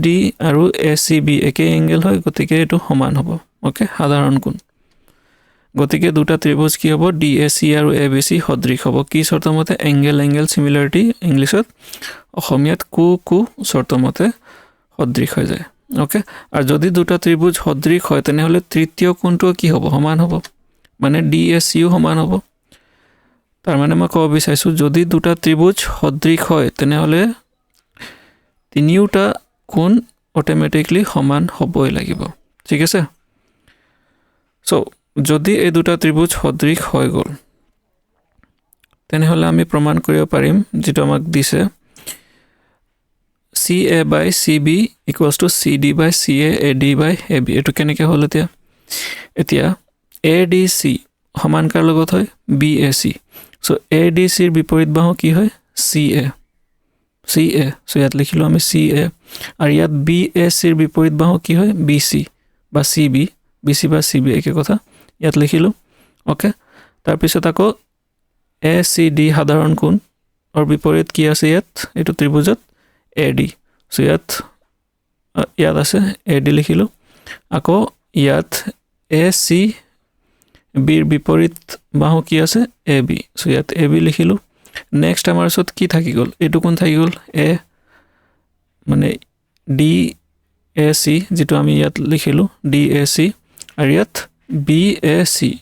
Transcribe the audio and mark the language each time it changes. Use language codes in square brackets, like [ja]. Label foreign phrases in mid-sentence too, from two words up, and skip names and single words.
[as] আৰু ACB একে এঙ্গেল হয় গতিকে এটো সমান হ'ব ওকে সাধাৰণ কোণ গতিকে দুটা ত্রিভুজ কি হ'ব DAC আৰু ABC সদৃশ হ'ব কি শর্তমতে [en] angle similarity [as] ইংলিশত অসমীয়াত কু শর্তমতে সদৃশ হৈ যায় ওকে আর যদি দুটা ত্রিভুজ সদৃশ হয় তেনে হলে তৃতীয় কোণটো কি হ'ব সমান হ'ব মানে DACও সমান হ'ব তার মানে মই কব বিচাৰিছো যদি দুটা ত্রিভুজ সদৃশ হয় তেনে হলে তিনিওটা কোণ অটোমেটিক্যালি সমান হ'বই লাগিব ঠিক আছে সো যদি এই দুটা ত্রিভুজ সদৃশ হৈ গল তেনে হলে আমি প্রমাণ কৰিব পাৰিম যেটো আমাক দিছে [en] CA by CB equals to CD by CA AD by AB [as] এটো কেনেকে হল এতিয়া ADC সমান কাৰ লগত হয় BAC so ADC ৰ বিপৰীত বাহু কি হয় CA so ইয়াত লিখিলো আমি CA আৰু ইয়াত BAC ৰ বিপৰীত বাহু কি হয় BC বা CB BC বা CB একে কথা ইয়াত লিখিলো ওকে তাৰ পিছত আকৌ ACD সাধাৰণ কোণ আৰু বিপৰীত কি আছে ইয়াত এটো ত্ৰিভুজত AD so ইয়াত আছে AD লিখিলো আকৌ ইয়াত AC বিৰ বিপৰীত বাহু কি আছে AB so ইয়াত AB লিখিলো নেক্সট আমাৰ সত কি থাকি গল এটো কোন থাকি গল A মানে DAC যেটো আমি ইয়াত লিখিলো DAC আৰু ইয়াত BAC